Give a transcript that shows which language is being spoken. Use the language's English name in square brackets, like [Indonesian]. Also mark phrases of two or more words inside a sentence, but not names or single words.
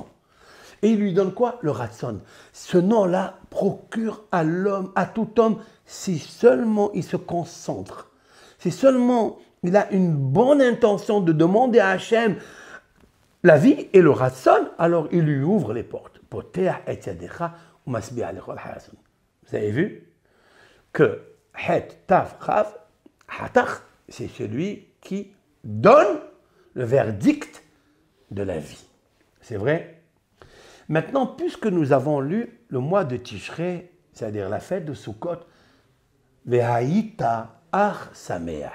[French] Et il lui donne quoi? Le Ratson. Ce nom-là procure à l'homme, à tout homme, si seulement il se concentre, si seulement il a une bonne intention de demander à Hachem la vie et le Ratson, alors il lui ouvre les portes. [Hebrew] פותח את ידך ומשביע לכל חי רצון. [French] Vous avez vu que Het, Tav, Chav, Hatar, c'est celui qui donne le verdict de la vie. C'est vrai? Maintenant, puisque nous avons lu le mois de Tishrei, c'est-à-dire la fête de Sukkot, [Hebrew] והיית אך שמח.